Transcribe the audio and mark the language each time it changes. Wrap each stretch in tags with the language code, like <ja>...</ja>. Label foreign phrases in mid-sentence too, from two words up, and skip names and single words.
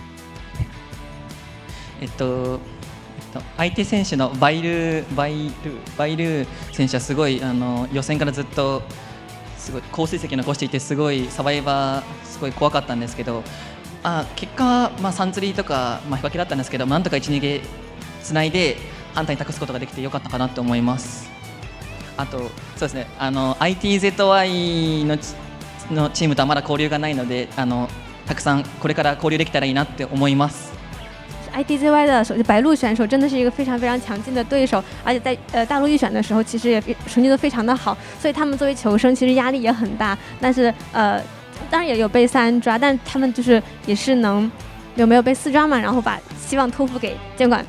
<ja>相手選手のバイル選手はすごい予選からずっとすごい好成績残していて、すごいサバイバーすごい怖かったんですけど、結果は3釣りとか引き分けだったんですけど、なんとか 1,2 ゲーつないで反対に託すことができてよかったかなと思います。あとそうですね、ITZY のチームとはまだ交流がないので、たくさんこれから交流できたらいいなって思います。</ja> <zh>ITZY 的白鹿选手真的是一个非常强劲的对手，而且在大陆预选的时候其实也成绩都非常的好，所以他们作为球生其实压力也很大。但是当然也有被3抓，但他们就是也是有没有被4抓嘛，然后把希望托付给监管。</zh>